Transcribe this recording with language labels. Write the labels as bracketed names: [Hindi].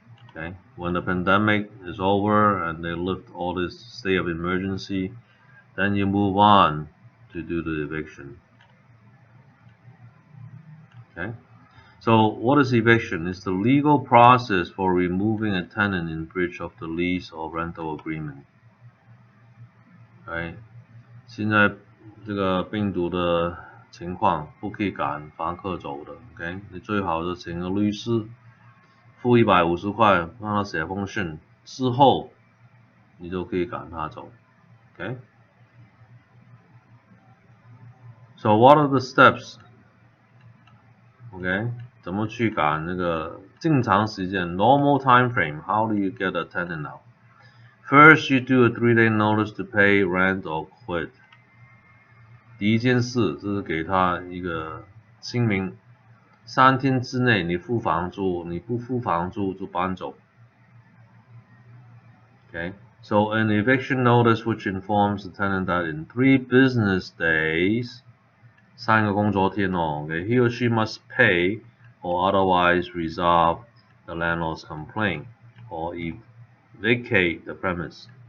[English] Okay? When the pandemic is over and they lift all this state of emergency, then you move on to do the eviction. Okay? So what is eviction? It's the legal process for removing a tenant in breach of the lease or rental agreement. Right? [Chinese] 现在这个病毒的情况不可以赶房客走的 ，OK？你最好是请个律师，付150块让他写封信，之后你就可以赶他走 ，OK？ [English] So what are the steps? OK？ [Chinese] 怎么去赶那个正常时间 [English] normal time frame? How do you get a tenant out? First, you do a 3-day notice to pay rent or quit. [Chinese] 第一件事就是给他一个清明，3天之内你付房租，你不付房租就搬走。 [English] Okay, so an eviction notice which informs the tenant that in 3 business days, [Chinese] 3个工作天哦 [English] ，okay, he or she must pay or otherwise resolve the landlord's complaint or vacate the premise.